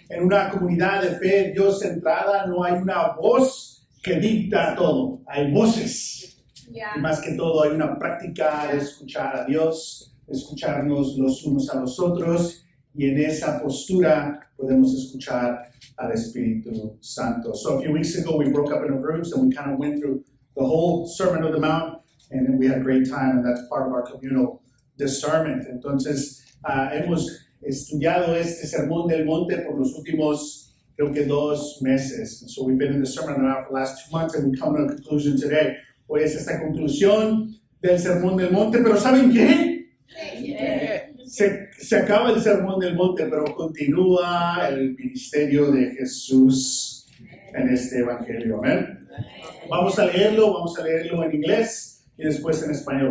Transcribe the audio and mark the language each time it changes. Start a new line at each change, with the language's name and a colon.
Spanish: En una comunidad de fe Dios centrada no hay una voz que dicta todo, hay voces.
English: Yeah.
Spanish: Y más que todo hay una práctica de escuchar a Dios, de escucharnos los unos a los otros, y en esa postura podemos escuchar al Espíritu Santo.
English: So a few weeks ago we broke up into groups and we kind of went through the whole Sermon on the Mount, and we had a great time, and that's part of our communal discernment.
Spanish: Entonces hemos estudiado este Sermón del Monte por los últimos, creo que 2 meses.
English: So we've been in the Sermon on the Mount for the last 2 months, and we come to a conclusion today.
Spanish: Hoy es esta conclusión del Sermón del Monte, pero ¿saben qué? Se acaba el Sermón del Monte, pero continúa el ministerio de Jesús en este Evangelio. Amén. Vamos a leerlo en inglés y después en español.